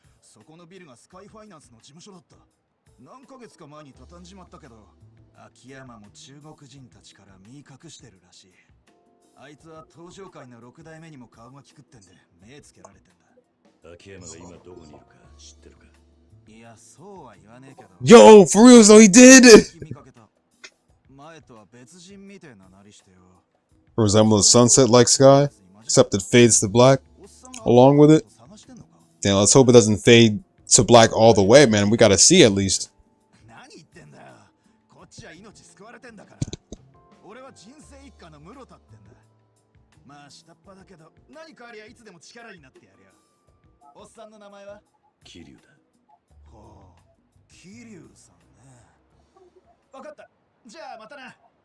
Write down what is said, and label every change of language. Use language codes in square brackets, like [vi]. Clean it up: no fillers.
[ja] そこのビルがスカイファイナンスの事務所だった。何ヶ月か前に畳んじまったけど、秋山も中国人たちから身隠してるらしい。あいつは登場界の6代目にも顔が利くってんで目つけられてんだ。秋山が今どこにいるか知ってるか？いや、そうは言わねえけど。 [en] Yo, for real, so he did! [ja] 見かけた。前とは別人みてえななりしてよ。 [en] Resemble a sunset like sky, except it fades to black along with it. Damn, let's hope it doesn't fade to black all the way, man. We gotta see at least. [ja] 何言ってんだよ。こっちは命救われてんだから。俺は人生一家の室田ってんだ。まあ下っ端だけど何かありゃいつでも力になってやるよ。おっさんの名前は？桐生だ。ほう、桐生さんね。わかった。じゃあまたな。